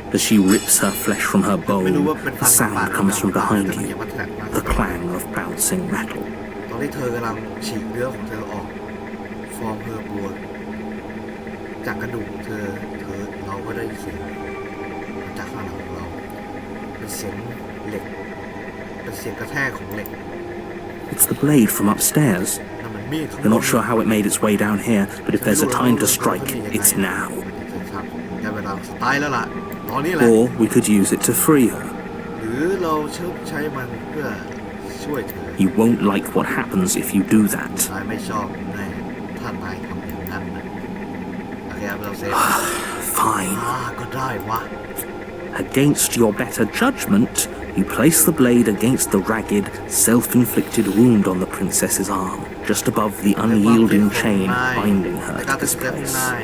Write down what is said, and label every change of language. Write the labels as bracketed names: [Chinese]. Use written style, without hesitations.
[English] As she rips her flesh from her [Thai] ไม่รู้ [English] bone, [Thai] ว่าเป็น [English] the [Thai] ฟันหมาป่า [English] sound comes from behind [Thai] แต่มัน [English] you, [Thai] ยังมาแทกมา [English] the clang of bouncing metal. [Thai] ตอนที่เธอกำลังฉีกเนื้อของเธอออกฟอร์มเธอบวมจากกระดูกของเธอเราก็ได้เสียงจากข้างหลังของเราเป็นเสียงเหล็กเป็นเสียงกระแทกของเหล็ก [English] It's the blade from upstairs. [Thai] นั่นมันมีด [English] We're not sure how it made its way down here, but if there's a time to strike, it's now. [Thai] ได้เวลาสไตล์แล้วล่ะตอนนี้แหละ [English] Or we could use it to free her. [Thai] หรือเราใช้มันเพื่อช่วยเธอ [English] You won't like what happens if you do that. [Thai] นายไม่ชอบแน่ถ้านายทำอย่างนั้นนะโอเคครับเราเซฟ [English] Fine. [Thai] ก็ได้วะ [English] Against your better judgment, you place the blade against the ragged, self-inflicted wound on the princess's arm, just above the unyielding chain binding her to this place.